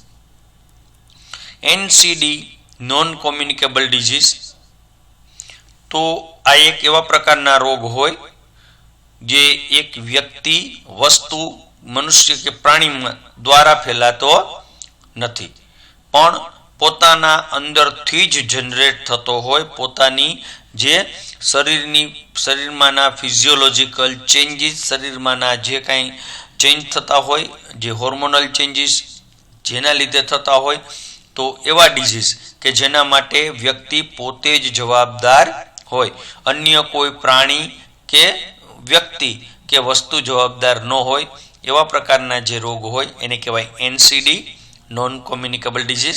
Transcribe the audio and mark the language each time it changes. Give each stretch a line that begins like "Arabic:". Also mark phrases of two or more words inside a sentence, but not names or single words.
Gujarati: एनसीडी
English: non communicable disease
Gujarati: તો આ એક એવા પ્રકારના રોગ હોય જે એક વ્યક્તિ, વસ્તુ, મનુષ્ય કે પ્રાણી દ્વારા ફેલાતો નથી પણ પોતાના અંદરથી જ જનરેટ થતો હોય। પોતાની જે શરીરમાના
English: physiological changes,
Gujarati: શરીરમાના જે કાંઈ ચેન્જ થતા હોય, જે
English: hormonal changes
Gujarati: જેના લીધે થતા હોય તો એવા ડિઝીઝ કે જેના માટે વ્યક્તિ પોતે જ જવાબદાર હોય, અન્ય કોઈ પ્રાણી કે વ્યક્તિ કે વસ્તુ જવાબદાર ન હોય, એવા પ્રકારના જે રોગ હોય એને કહેવાય NCD,
English: non communicable disease.